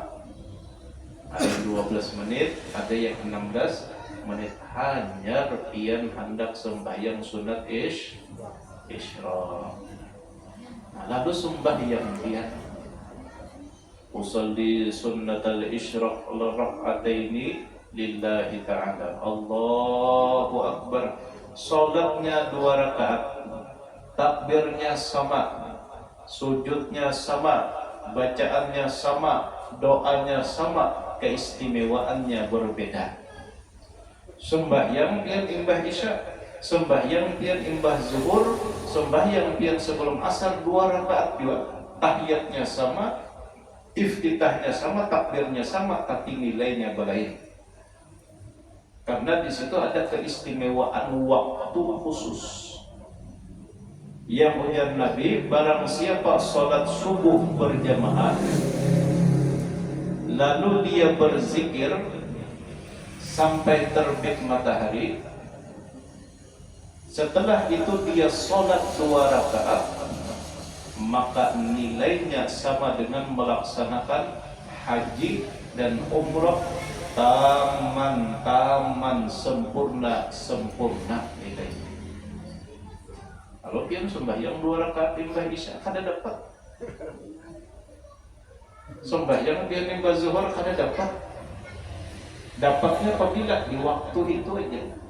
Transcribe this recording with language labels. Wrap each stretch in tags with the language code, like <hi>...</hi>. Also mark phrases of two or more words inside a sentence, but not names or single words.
<id>Ada 12 menit, ada yang 16 menit.</id> <bjn>Hanya pian hendak sembahyang sunat isyraq. Nah, lalu sembahyang pian</bjn> <ar>أصلي سنة الإشراق ركعتين لله تعالى. الله أكبر.</ar> <id>Salatnya 2 rakaat, takbirnya sama, sujudnya sama, bacaannya sama, doanya sama, keistimewaannya berbeda.</id> <bjn>Sembahyang pian imbah isya, sembahyang pian imbah zuhur, sembahyang pian sebelum asar 2 rakaat juga.</bjn> <id>Tahiyatnya sama, iftitahnya sama, takbirnya sama, tapi nilainya berlain. Karena di situ ada keistimewaan waktu khusus. Yang ujar Nabi, barang siapa salat subuh berjamaah, lalu dia berzikir sampai terbit matahari, setelah itu dia salat 2 rakaat, maka nilainya sama dengan melaksanakan haji dan umrah taman sempurna nilainya.</id> <bjn>Kalau pian sembahyang 2 rakaat imbah isya kada dapat. Sembahyang pian imbah zuhur kada dapat. Dapatnya apabila di waktu itu aja.</bjn>